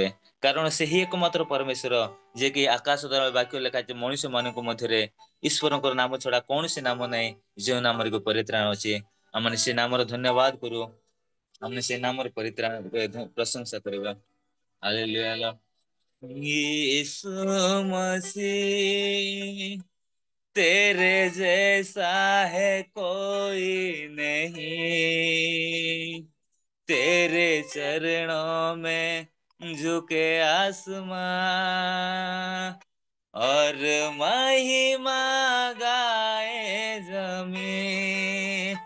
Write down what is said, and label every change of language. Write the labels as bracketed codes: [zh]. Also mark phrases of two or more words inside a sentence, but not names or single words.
[or] କାରଣ ସେହି ଏକମାତ୍ର ପରମେଶ୍ୱର ଯିଏ କି ଆକାଶ ତଳେ ବାକ୍ୟ ଲେଖା ଅଛି, ମଣିଷ ମାନଙ୍କ ମଧ୍ୟରେ ଈଶ୍ୱରଙ୍କର ନାମ ଛଡା କୌଣସି ନାମ ନାହିଁ ଯେଉଁ ନାମରେ କି ପରିତ୍ରାଣ ଅଛି। ଆମେ ସେ ନାମର ଧନ୍ୟବାଦ କରୁ, ଆମେ ସେ ନାମର ପରିତ୍ରାଣ ପ୍ରଶଂସା କରିବା। ହାଲେଲୁୟା। [hi] यीशु मसीह तेरे जैसा है कोई नहीं, तेरे चरणों में झुके आसमां और महिमा गाए जमीन।